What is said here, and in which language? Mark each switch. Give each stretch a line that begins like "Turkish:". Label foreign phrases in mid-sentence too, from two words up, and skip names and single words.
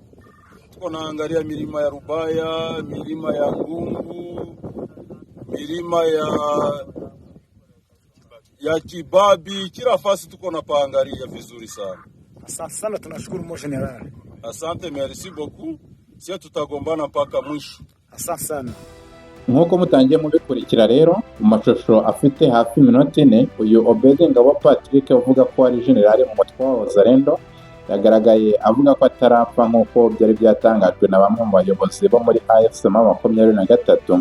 Swahili: Tuko naangalia milima ya Rubaya, milima ya Gungu, milima ya Kibabi, kila fasi tuko na paangalia vizuri sana. Asante sana, tunashukuru Mo General. Asante,
French: merci beaucoup.
Swahili: Sisi tutagombana mpaka mwisho. Asante sana.
Kinyarwanda: Nk'uko mutangiye mubikurikira rero, mu mashusho afite hafi iminota 4, uyu Obedi Ngabo Patrick uvuga ko ari generali mu mutwe wa Wazalendo yagaragaye avuga ko atarapfa nk'uko byari byatangajwe na bamwe mu bayobozi bo muri AFC 23.